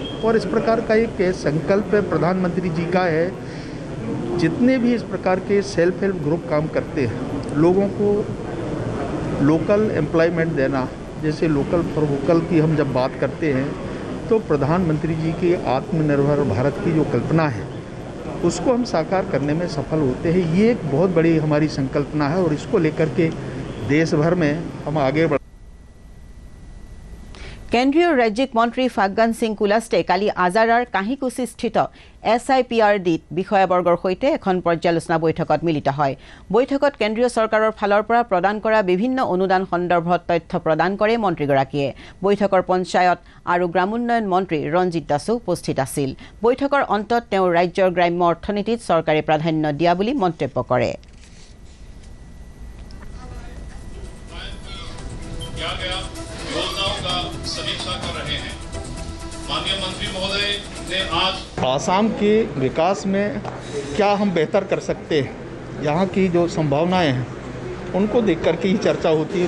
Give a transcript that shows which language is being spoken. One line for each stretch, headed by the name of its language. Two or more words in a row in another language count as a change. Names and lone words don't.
Hindi: और इस प्रकार का एक संकल्प प्रधानमंत्री जी का है, जितने भी इस प्रकार के
English: self help group
Hindi: काम करते हैं, लोगों को
English: local employment
Hindi: देना, जैसे
English: local for vocal
Hindi: की हम जब बात करते हैं तो प्रधानमंत्री जी की आत्मनिर्भर भारत की जो कल्पना है उसको हम साकार करने में सफल होते हैं। ये एक बहुत बड़ी हमारी संकल्पना है और इसको लेकर के देश भर में हम आगे बढ़।
Assamese: কেন্দ্ৰীয় ৰাজ্যিক মন্ত্ৰী ফাগ্গান সিং কুলাষ্টে কালি আজাৰাৰ কাহিকুছিস্থিত SIPRDত বিষয়াবৰ্গৰ সৈতে এখন পৰ্যালোচনা বৈঠকত মিলিত হয়। বৈঠকত কেন্দ্ৰীয় চৰকাৰৰ ফালৰ পৰা প্ৰদান কৰা বিভিন্ন অনুদান সন্দৰ্ভত তথ্য প্ৰদান কৰে মন্ত্ৰীগৰাকীয়ে। বৈঠকৰ পঞ্চায়ত আৰু গ্ৰামোন্নয়ন মন্ত্ৰী ৰঞ্জিত দাসো উপস্থিত আছিল। বৈঠকৰ অন্তত তেওঁ ৰাজ্যৰ গ্ৰাম্য অৰ্থনীতিত চৰকাৰে প্ৰাধান্য দিয়া বুলি মন্তব্য কৰে।
Hindi: समीक्षा कर रहे हैं। माननीय मंत्री महोदय ने आज आसाम के विकास में क्या हम बेहतर कर सकते हैं, यहाँ की जो संभावनाएं हैं उनको देख कर के ही चर्चा होती है।